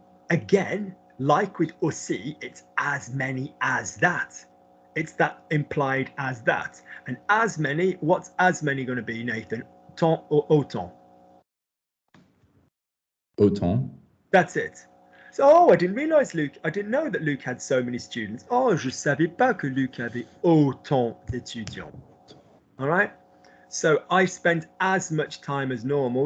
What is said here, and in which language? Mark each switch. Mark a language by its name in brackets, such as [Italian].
[English] Again, like with aussi, it's as many as that. It's that implied as that. And as many, what's as many going to be, Nathan? [French] Tant or autant? Autant. [English] That's it. So, oh, I didn't realize Luke. I didn't know that Luke had so many students. [French] Oh, je savais pas que Luc avait autant d'étudiants. [English] All right. So I spent as much time as normal.